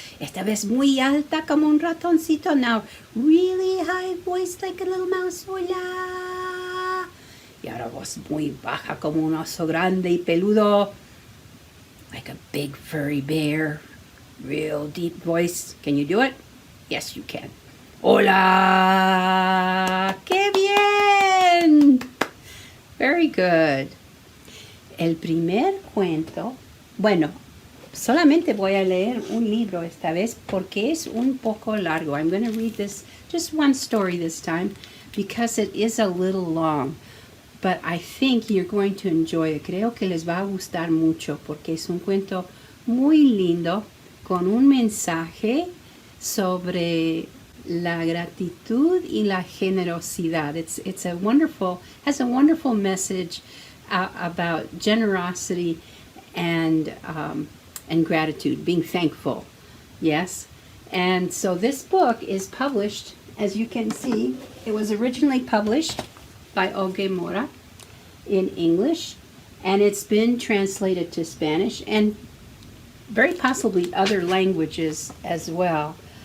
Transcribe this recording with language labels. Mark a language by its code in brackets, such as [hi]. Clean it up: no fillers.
[es] Esta vez muy alta como un ratoncito. [en] Now really high voice like a little mouse. [es] Hola. Y ahora voz muy baja como un oso grande y peludo. [en] Like a big furry bear. Real deep voice. Can you do it? Yes, you can. [es] Hola. ¡Qué bien! [en] Very good. [es] El primer cuento, bueno, solamente voy a leer un libro esta vez porque es un poco largo. [en] I'm going to read this, just one story this time, because it is a little long. But I think you're going to enjoy it. [es] Creo que les va a gustar mucho porque es un cuento muy lindo con un mensaje sobre la gratitud y la generosidad. [en] It's a wonderful, has a wonderful message about generosity and gratitude, being thankful. Yes. And so this book is published, as you can see, it was originally published by Olga Mora in English, and it's been translated to Spanish and very possibly other languages as well.